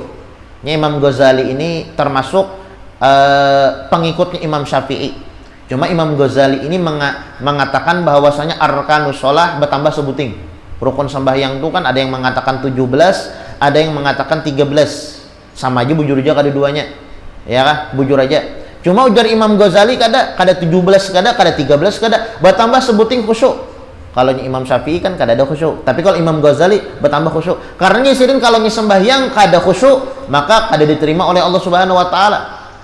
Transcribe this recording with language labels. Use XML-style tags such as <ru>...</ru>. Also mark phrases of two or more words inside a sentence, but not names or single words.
<id>Imam Ghazali ini termasuk pengikutnya Imam Syafi'i. Cuma Imam Ghazali ini mengatakan bahwasanya</id> <ar>أركان الصلاة</ar> <id>bertambah sebuting. Rukun sembahyang itu kan ada yang mengatakan 17, ada yang mengatakan 13. Sama aja bujur aja keduanya. Ya kan? Bujur aja. Cuma ujar Imam Ghazali kada 17 kada 13 kada bertambah sebuting khusyuk. Kalau Imam Syafi'i kan kada ada khusyuk. Tapi kalau Imam Ghazali bertambah khusyuk. Karena nyisirin kalau sembahyang kada khusyuk, maka kada diterima oleh Allah</id> <ar>سبحانه وتعالى.</ar>